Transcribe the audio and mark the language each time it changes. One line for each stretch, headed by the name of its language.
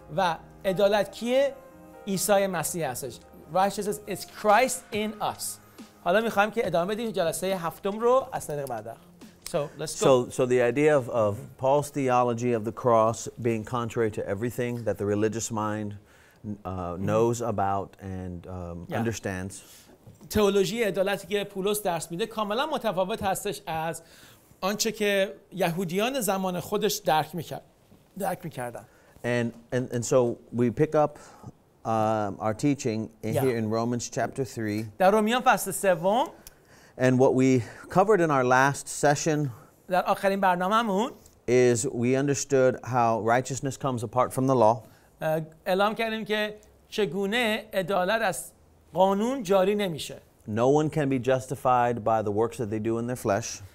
Persian: و عدالت کیه؟ عیسی مسیح هستش.
English: Righteousness is Christ in us.
Persian: حالا می‌خوایم که ادامه بدیم جلسه هفتم رو از طریق بعد.
English: So let's go. So the idea of Paul's theology of the cross being contrary to everything that the religious mind knows about and understands.
Persian: تئولوژی عدالتی که پولس درس میده کاملا متفاوت هستش از آنچه که یهودیان زمان خودش درک میکردن.
English: And so we pick up our teaching here in Romans chapter 3.
Persian: در رومیان فصل 3.
English: And what we covered in our last session
Persian: در آخرین برنامه‌مون
English: is we understood how righteousness comes apart from the law.
Persian: اعلام کردیم که چگونه عدالت از قانون جاری نمیشه.
English: No one can be justified by the works that they do in their flesh.